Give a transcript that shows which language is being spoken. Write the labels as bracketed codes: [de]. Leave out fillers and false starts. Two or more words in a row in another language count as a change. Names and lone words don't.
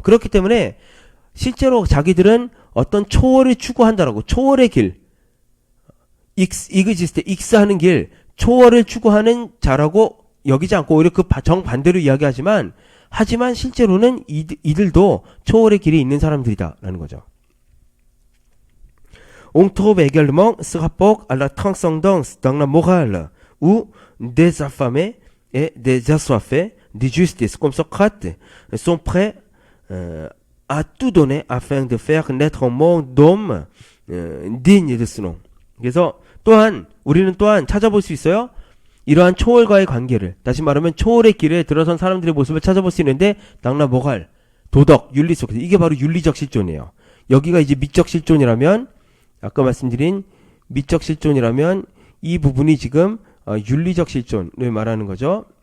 [ko] 그렇기 때문에 실제로 자기들은 어떤 초월을 추구한다라고, 초월의 길, 이그지스트, 익스하는 길, 초월을 추구하는 자라고 여기지 않고 오히려 그 정반대로 이야기하지만 실제로는 이들도 초월의 길에 있는 사람들이다라는 거죠. [fr] On trouve également ce rapport à la transcendance dans la morale où des affamés et des assoiffés de justice comme Socrate sont prêts à tout donner afin de faire naître un monde d'hommes digne de ce nom. [ko] 그래서 우리는 또한 찾아볼 수 있어요. 이러한 초월과의 관계를, 다시 말하면 초월의 길에 들어선 사람들의 모습을 찾아볼 수 있는데 [fr] dans la morale, [ko] 도덕, 윤리 속에서 이게 바로 윤리적 실존이에요. 여기가 이제 미적 실존이라면, 아까 말씀드린 미적 실존이라면 이 부분이 지금 윤리적 실존을 말하는 거죠.